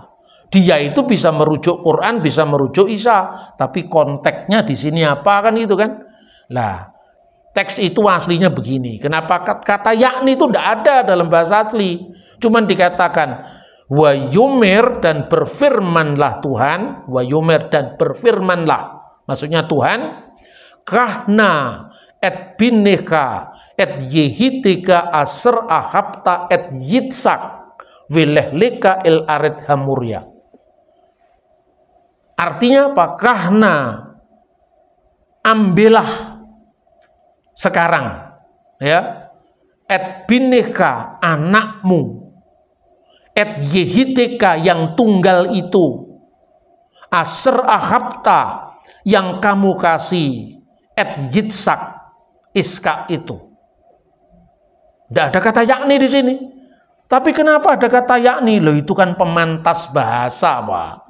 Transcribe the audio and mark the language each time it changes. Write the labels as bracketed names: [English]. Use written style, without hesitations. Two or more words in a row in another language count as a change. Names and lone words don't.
[Indonesian] Dia itu bisa merujuk Quran, bisa merujuk Isa, tapi konteksnya di sini apa kan itu kan? Lah, teks itu aslinya begini. Kenapa kata yakni itu tidak ada dalam bahasa asli? Cuman dikatakan [Hebrew] ויאמר, [Indonesian] dan berfirmanlah Tuhan, [Hebrew] ויאמר [Indonesian] dan berfirmanlah. Maksudnya Tuhan, [Hebrew] קח נא את בנך את יחידך אשר אהבת את יצחק ולך לך אל ארץ המריה. [Indonesian] Artinya apa? Kahna, ambillah sekarang, ya, [Hebrew] את בנך [Indonesian] anakmu, [Hebrew] את יחידך [Indonesian] yang tunggal itu, [Hebrew] אשר אהבת [Indonesian] yang kamu kasih, [Hebrew] את יצחק [Indonesian] Ishak itu. Tidak ada kata yakni di sini. Tapi kenapa ada kata yakni? Loh, itu kan pemantas bahasa, Pak.